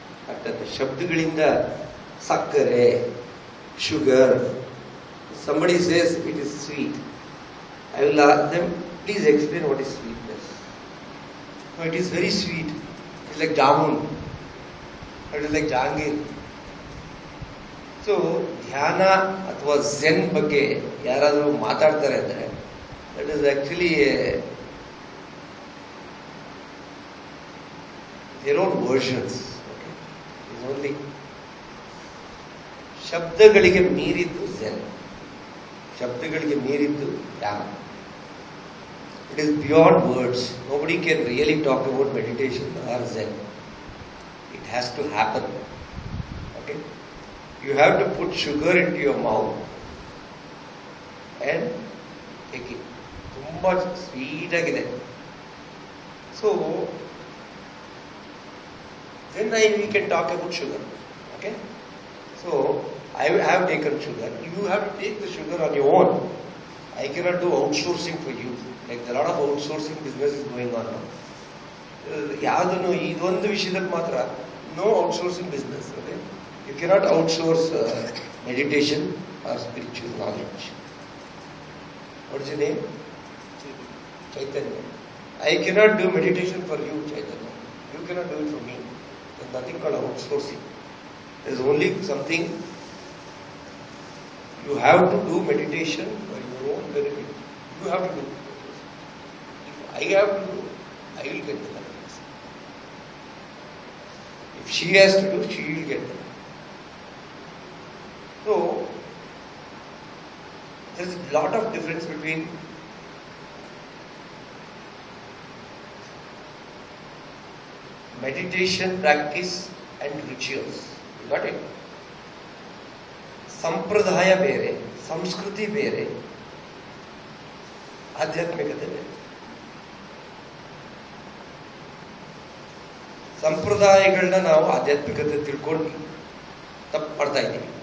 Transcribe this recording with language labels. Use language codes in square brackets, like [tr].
[kn] ಅರ್ಥಾತ್ ಶಬ್ದಗಳಿಂದ ಸಕ್ಕರೆ, [en] Sugar, somebody says it is sweet, I will ask them, please explain what is sweetness. No, it is very sweet, it is like jamun, it is like jahangir. [kn] So ಧ್ಯಾನ ಅಥವಾ Zen ಬಗ್ಗೆ ಯಾರಾದರೂ ಮಾತಾಡ್ತಾರೆ ಅಂದರೆ [en] That is actually their own versions. Okay? It is only [kn] ಶಬ್ದಗಳಿಗೆ ಮೀರಿದ್ದು Zen, ಶಬ್ದಗಳಿಗೆ ಮೀರಿದ್ದು ಧ್ಯಾನ. [en] It is beyond words. Nobody can really talk about meditation or zen. It has to happen. Okay? You have to put sugar into your mouth and take it. [kn] ತುಂಬಾ sweet ಆಗಿದೆ. [en] So then we can talk about sugar. Okay? So I have taken sugar. You have to take the sugar on your own. I cannot do outsourcing for you. Like a lot of outsourcing business is going on now. [kn] ಯಾವುದನ್ನು ಇದೊಂದು ವಿಷಯದಲ್ಲಿ ಮಾತ್ರ [en] no outsourcing business. Okay? You cannot outsource meditation or spiritual knowledge. What is your name? Chaitanya. I cannot do meditation for you, Chaitanya. You cannot do it for me. There's nothing called outsourcing. There's only something you have to do meditation for your own benefit. You have to do. If I have to do, I will get the benefits. If she has to do, she will get the benefits. So there's a lot of difference between meditation practice and rituals. You got it? [kn] ಸಂಪ್ರದಾಯ ಬೇರೆ, ಸಂಸ್ಕೃತಿ ಬೇರೆ, ಆಧ್ಯಾತ್ಮಿಕತೆ ಬೇರೆ. ಸಂಪ್ರದಾಯಗಳನ್ನ ನಾವು ಆಧ್ಯಾತ್ಮಿಕತೆ ತಿಳ್ಕೊಂಡು ತಪ್ಪು ಮಾಡ್ತಾ ಇದ್ದೀವಿ.